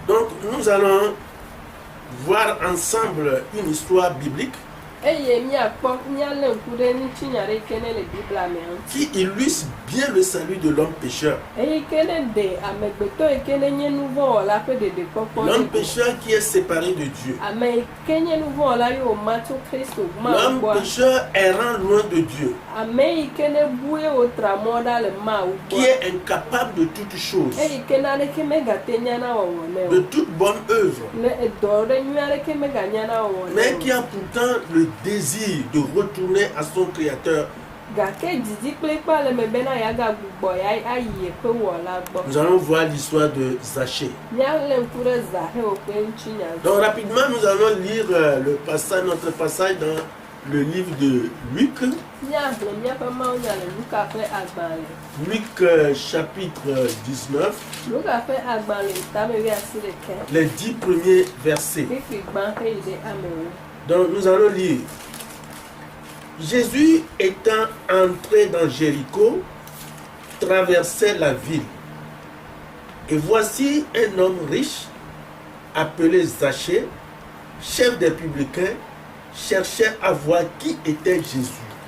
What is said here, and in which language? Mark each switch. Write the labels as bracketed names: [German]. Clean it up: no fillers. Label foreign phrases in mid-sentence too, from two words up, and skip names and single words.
[French] Donc nous allons voir ensemble une histoire biblique [Ewe] Eye míalé ŋku ɖe ŋutinya ɖe ke ne le Biblia me ŋuti. [French] qui illustre bien le salut de l'homme pécheur. [Ewe] Eyi ke ne ɖe amegbetɔ yi ke ne nye nu vɔ̃ wɔla ƒe ɖeɖekpɔkpɔ [French] L'homme [Ewe] ɖe. [French] pécheur qui est séparé de Dieu. [Ewe] Ame yi ke nye nu vɔ̃ wɔla ye wòma tso Kristo Mawu [French] L'homme [Ewe] gbɔa. [French] pécheur errant loin de Dieu, [Ewe] Ame yi ke ne bu ye wotra mɔ ɖa le Mawu [French] qui [Ewe] gbɔ. [French] est incapable de toutes choses, [Ewe] Eyi ke naneke megate nya na wɔwɔ nɛ [French] de [Ewe] o. [French] toute bonne œuvre, [Ewe] Le edɔ ɖe nyui aɖeke meganya na wɔwɔ [French] mais [Ewe] nɛ [French] qui [Ewe] o. [French] a pourtant le désir de retourner à son Créateur. [Ewe] Gake didi kple kpa le me bena yeagagbugbɔ ayi yeƒe wɔla gbɔ. [French] Nous allons voir l'histoire de Zachée. [Ewe] Míalé ŋku ɖe Zaheo ƒe ŋutinya. [French] Donc rapidement, nous allons lire notre passage dans le livre de Luc. [Ewe] Míagblẽ míaƒe mawunya le Luka ƒe agbalẽ. [French] Luc chapitre 19, [Ewe] Luka ƒe agbalẽ tame wuiasi ɖeke. [French] les 10 premiers versets. [Ewe] Fifi gbã heyi ɖe amewo. [French] Donc nous allons lire. Jésus étant entré dans Jéricho, traversait la ville. Et voici un homme riche, appelé Zachée, chef des publicains, cherchait à voir qui était Jésus.